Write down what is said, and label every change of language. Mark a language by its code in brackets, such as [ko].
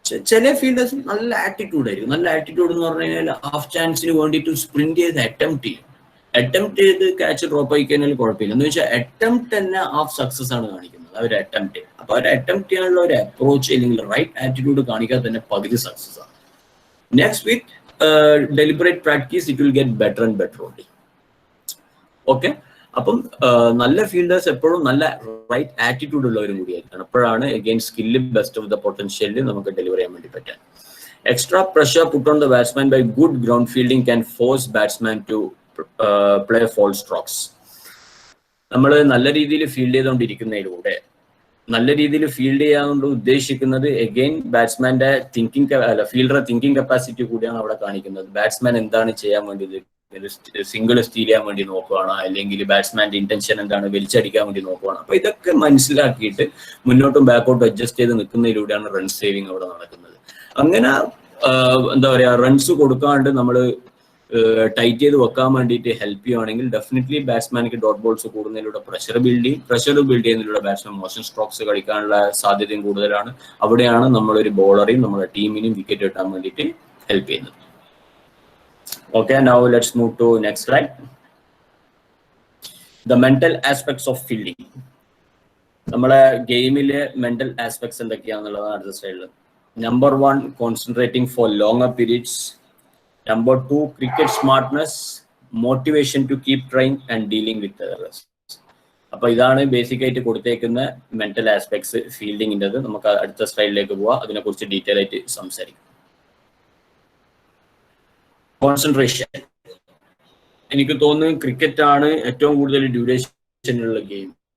[ml] ചില ഫീൽഡേഴ്സ് നല്ല ആറ്റിറ്റ്യൂഡ് ആയിരിക്കും. നല്ല ആറ്റിറ്റ്യൂഡ് എന്ന് പറഞ്ഞു കഴിഞ്ഞാൽ ഹാഫ് ചാൻസിന് വേണ്ടിയിട്ട് സ്പ്രിന്റ് ചെയ്ത് അറ്റംപ്റ്റ് ചെയ്യും. അറ്റംപ്റ്റ് ചെയ്ത് ക്യാച്ച് ഡ്രോപ്പ് ആയി കഴിഞ്ഞാൽ കുഴപ്പമില്ല. എന്ന് വെച്ചാൽ അറ്റംപ്റ്റ് തന്നെ ഹാഫ് സക്സസ് ആണ് കാണിക്കുന്നത്. അവർ അറ്റംപ്റ്റ് ചെയ്യും. അപ്പൊ അവർ അറ്റംപ്റ്റ് ചെയ്യാനുള്ള ഒരു അപ്രോച്ച് അല്ലെങ്കിൽ റൈറ്റ് ആറ്റിറ്റ്യൂഡ് കാണിക്കാതെ തന്നെ പകുതി സക്സസ് ആണ്. [en] Next with deliberate practice, it will get better and better only. [ml] Okay, അപ്പം നല്ല ഫീൽഡേഴ്സ് എപ്പോഴും നല്ല റൈറ്റ് ആറ്റിറ്റ്യൂഡ് ഉള്ളവരും കൂടിയായിരിക്കണം. അപ്പോഴാണ് again skill best of the പൊട്ടൻഷ്യലിൽ നമുക്ക് ഡെലിവർ ചെയ്യാൻ വേണ്ടി പറ്റാൻ. [en] Extra pressure put on the batsman by good ground fielding can force batsman to play false strokes. [ml] നമ്മൾ നല്ല രീതിയിൽ ഫീൽഡ് ചെയ്തുകൊണ്ടിരിക്കുന്നതിലൂടെ നല്ല രീതിയിൽ ഫീൽഡ് ചെയ്യാൻ ഉദ്ദേശിക്കുന്നത് എഗെയിൻ ബാറ്റ്സ്മാന്റെ ഫീൽഡറെ തിങ്കിങ് കപ്പാസിറ്റി കൂടിയാണ് അവിടെ കാണിക്കുന്നത്. ബാറ്റ്സ്മാൻ എന്താണ് ചെയ്യാൻ വേണ്ടിയത്, സിംഗിൾ സ്റ്റീൽ ചെയ്യാൻ വേണ്ടി നോക്കുകയാണ്, അല്ലെങ്കിൽ ബാറ്റ്സ്മാന്റെ ഇന്റൻഷൻ എന്താണ്, വലിച്ചടിക്കാൻ വേണ്ടി നോക്കുകയാണ്. അപ്പൊ ഇതൊക്കെ മനസ്സിലാക്കിയിട്ട് മുന്നോട്ടും ബാക്കോട്ടും അഡ്ജസ്റ്റ് ചെയ്ത് നിൽക്കുന്നതിലൂടെയാണ് റൺ സേവിങ് അവിടെ നടക്കുന്നത്. അങ്ങനെ എന്താ പറയാ, റൺസ് കൊടുക്കാണ്ട് നമ്മൾ ടൈറ്റ് ചെയ്ത് വെക്കാൻ വേണ്ടിയിട്ട് ഹെൽപ്പ് ചെയ്യുകയാണെങ്കിൽ definitely ബാറ്റ്സ്മാനിക്ക് dot balls കൂടുന്നതിലൂടെ pressure build ചെയ്യുന്നതിലൂടെ ബാറ്റ്സ്മാൻ മോശം സ്ട്രോക്സ് കളിക്കാനുള്ള സാധ്യതയും കൂടുതലാണ്. അവിടെയാണ് നമ്മളൊരു ബോളറെയും നമ്മുടെ ടീമിനെയും വിക്കറ്റ് കിട്ടാൻ വേണ്ടിയിട്ട് ഹെൽപ്പ് ചെയ്യുന്നത്. [en] Okay, now let's move to next slide. The mental aspects of fielding. [ml] നമ്മളെ ഗെയിമിലെ മെന്റൽ ആസ്പെക്ട്സ് എന്തൊക്കെയാണെന്നുള്ളതാണ് അടുത്ത സ്ലൈഡിൽ. [en] Number 1, concentrating for longer periods. Number 2, cricket smartness, motivation to keep trying and dealing with errors. [ml] അപ്പൊ ഇതാണ് basic ആയിട്ട് കൊടുത്തേക്കുന്ന mental aspects ഫീൽഡിങ്ങിൻ്റെത്. നമുക്ക് അടുത്ത സ്ലൈഡിലേക്ക് പോവാം, അതിനെക്കുറിച്ച് ഡീറ്റെയിൽ ആയിട്ട് സംസാരിക്കാം. കോൺസെൻട്രേഷൻ, എനിക്ക് തോന്നുന്നു ക്രിക്കറ്റ് ആണ് ഏറ്റവും കൂടുതൽ ഡ്യൂറേഷൻ ഉള്ള ഗെയിം.